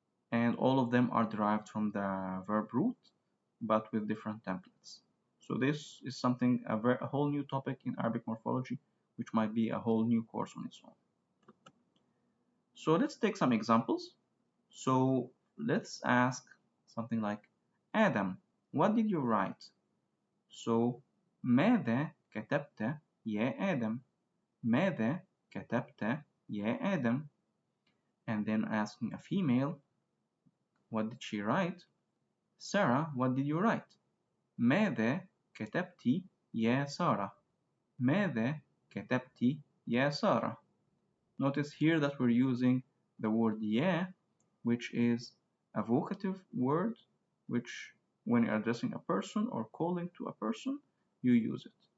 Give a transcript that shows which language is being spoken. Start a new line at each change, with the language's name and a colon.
English: And all of them are derived from the verb root, but with different templates. So this is something, a whole new topic in Arabic morphology, which might be a whole new course on its own. So let's take some examples. So let's ask something like, Adam, what did you write?
Arabic: So ماذا كتبت يا آدم? ماذا كتبت يا آدم?
English: And then asking a female, what did she write? Sarah, what did you write?
Arabic: ماذا كتبت يا سارة? ماذا كتبت يا سارة?
English: Notice here that we're using the word يا, which is a vocative word, which when you're addressing a person or calling to a person, you use it.